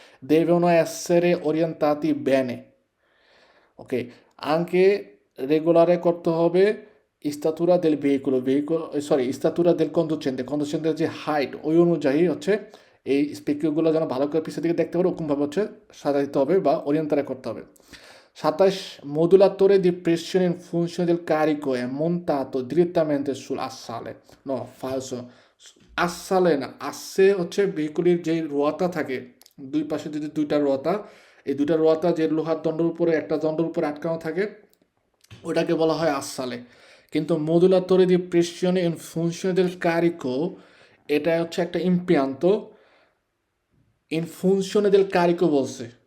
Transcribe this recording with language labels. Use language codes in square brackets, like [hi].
[it] devono essere orientati bene ওকে anche regolare করতে হবে statura del veicolo statura del conducente [bn] যে height ওই অনুযায়ী হচ্ছে এই স্পেকিওগুলো যেন ভালো করে পিছের দিকে দেখতে পারে ওরকমভাবে হচ্ছে সাজাইতে হবে বা ওরিয়েন্টারে করতে হবে। [it] 27 modulatore di pressione in funzione del carico è montato direttamente sull'assale. No, falso. [bn] আসালে না, আসে হচ্ছে ভেহিকুলের যে রোয়াতা থাকে, দুই পাশে যদি দুইটা রোয়াতা, এই দুইটা রোয়াতা যে লোহার দণ্ডের উপরে একটা দণ্ডের উপরে আটকানো থাকে ওটাকে বলা হয় আসালে। কিন্তু মডুলাতরে দি প্রেসিওনে ইন ফুনশনে দেল কারিকো, এটা হচ্ছে একটা ইম্পিয়ান্ত ইন ফুনশনে দেল কারিকো বলছে।